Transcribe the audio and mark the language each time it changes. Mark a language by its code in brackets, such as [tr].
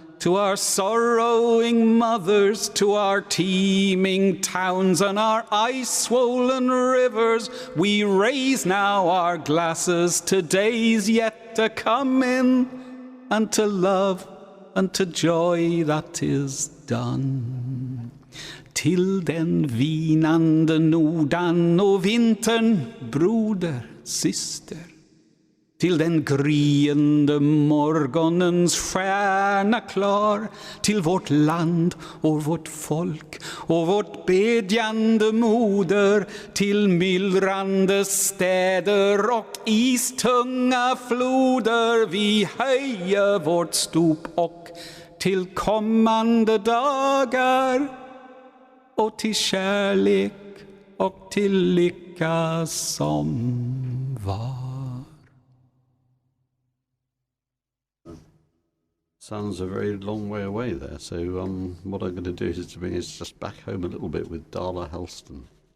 [en] to our sorrowing mothers, to our teeming towns and our ice-swollen rivers, we raise now our glasses to days yet to come in, and to love and to joy that is done. [sv] Till den vinande nordan och vintern, broder, syster. Till den gryende morgonens stjärna klar. Till vårt land och vårt folk och vårt bedjande moder. Till myllrande städer och istunga floder. Vi höjer vårt stop och till kommande dagar. Och till kärlek och till lycka som var. [en] Sounds a very long way away there. So what I'm going to do is just back home a little bit with Darla Helston.